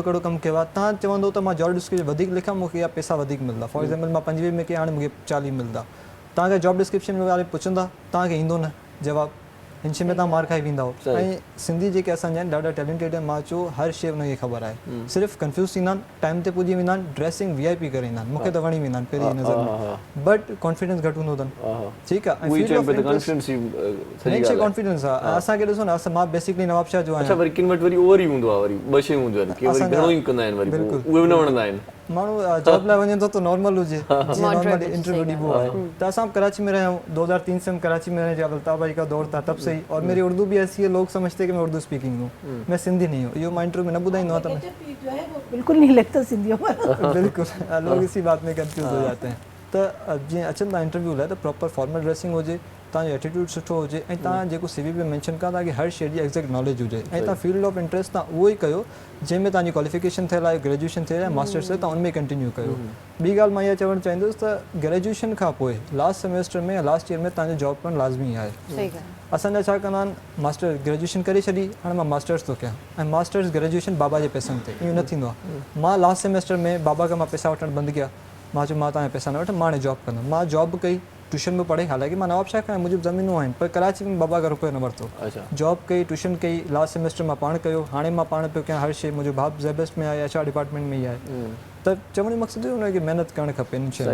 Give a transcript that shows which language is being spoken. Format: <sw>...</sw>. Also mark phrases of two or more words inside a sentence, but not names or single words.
<sd>कहिड़ो कमु कयो आहे तव्हां चवंदो त मां</sd> <en>job description</en> <sd>वधीक लिखां मूंखे इहा पैसा वधीक मिलंदा</sd> <en>for example</en> <sd>मां 25 में कया हाणे मूंखे 40 मिलंदा तव्हांखे</sd> <en>job description</en> <sd>वारे पुछंदा तव्हांखे ईंदो न जवाबु हिन में तव्हां मार खाई वेंदा ऐं सिंधी जेके असांजा आहिनि ॾाढा टैलेंटेड आहिनि मां चयो हर शइ हुनखे ख़बर आहे सिर्फ़ु कंफ्यूज़ थींदा आहिनि टाइम ते पुॼी वेंदा आहिनि</sd> <en>dressing VIP</en> <sd>करे ईंदा आहिनि मूंखे त वणी वेंदा आहिनि पहिरीं नज़र में</sd> <en>but confidence</en> <sd>घटि हूंदो अथनि ठीकु आहे कॉन्फिडेंस आहे असांखे ॾिसो न असां मां बेसिकली नवाब शाह जो आहियां वरी किन वटि वरी ओवर ई हूंदो आहे वरी 2 शयूं हूंदियूं आहिनि कि वरी घणो ई कंदा आहिनि वरी उहे बि न वणंदा आहिनि माण्हू जॉब लाइ वञे थो त नॉर्मल हुजे नॉर्मल इंटरव्यू ॾिबो आहे त असां कराची में रहिया आहियूं</sd> <ur>2003 سے ہم کراچی میں رہے جب الطاف بھائی کا دور تھا تب سے ہی اور میری اردو بھی ایسی ہے لوگ سمجھتے ہیں کہ میں اردو اسپیکنگ ہوں میں سندھی نہیں ہوں یہ میں انٹرویو میں</ur> <sd>न ॿुधाईंदो आहियां त</sd> <ur>بالکل نہیں لگتا سندھیوں میں بالکل لوگ اسی بات میں کنفیوز ہو جاتے ہیں</ur> <sd>त जीअं अचनि था इंटरव्यू लाइ त</sd> <en>proper formal dressing</en> <sd>हुजे तव्हांजो एटीट्यूड सुठो हुजे ऐं तव्हां जेको CV में मेंशन कयो तव्हांखे हर शइ जी</sd> <en>exact knowledge</en> <sd>हुजे ऐं तव्हां</sd> <en>field of interest</en> <sd>तव्हां उहो ई कयो जंहिंमें तव्हांजी क्वालिफिकेशन थियल आहे ग्रेजुएशन थियल आहे मास्टर्स आहे तव्हां उनमें कंटिन्यू कयो ॿी ॻाल्हि मां इहा चवणु चाहींदुसि त ग्रेजुएशन खां पोइ</sd> <en>last semester</en> <sd>में या</sd> <en>last year</en> <sd>में तव्हांजो जॉब करणु लाज़मी आहे असांजा छा कंदा आहिनि</sd> <en>master graduation</en> <sd>करे छॾी हाणे मां मास्टर्स थो कयां ऐं</sd> <en>masters graduation</en> <sd>बाबा जे पैसनि ते इहो न थींदो आहे मां</sd> <en>last semester</en> <sd>में बाबा खां मां पैसा वठणु बंदि कया मां चयो मां तव्हांजा पैसा न वठा मां हाणे जॉब कंदुमि मां जॉब कई ट्यूशन में पढ़े हालांकि मां नवाब शाह खां मुंहिंजी ज़मीनूं आहिनि पर कराची में बाबा खां रुपयो न वरितो जॉब कई ट्यूशन कई</sd> <en>last semester</en> <sd>मां पाण कयो हाणे मां पाण पियो कयां हर शइ मुंहिंजो भाउ ज़बरदस्त में आहे</sd> <en>HR department</en> <sd>में ई आहे त चवण जो मक़सदु हुनखे महिनत करणु खपे इन शइ</sd>